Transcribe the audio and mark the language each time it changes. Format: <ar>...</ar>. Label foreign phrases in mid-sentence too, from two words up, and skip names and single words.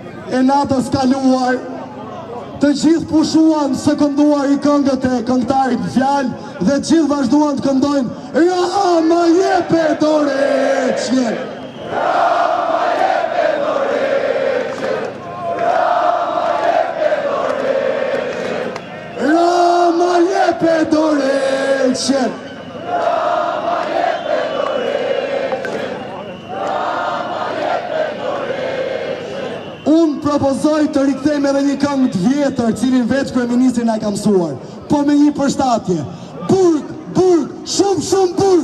<sq>e natës kaluar, të gjithë pushuan së kënduar i këngët e këngëtarit fjalë dhe gjithë vazhduan të këndojnë Rama jepe dorëçje. Rama jepe dorëçje. Rama jepe dorëçje. Rama jepe dorëçje. Unë propozoj të rikthejmë edhe një këngë të vjetër, cilin veç kryeministri na ka mësuar, po me një përshtatje. Burg, burg, shumë shumë burg.</sq>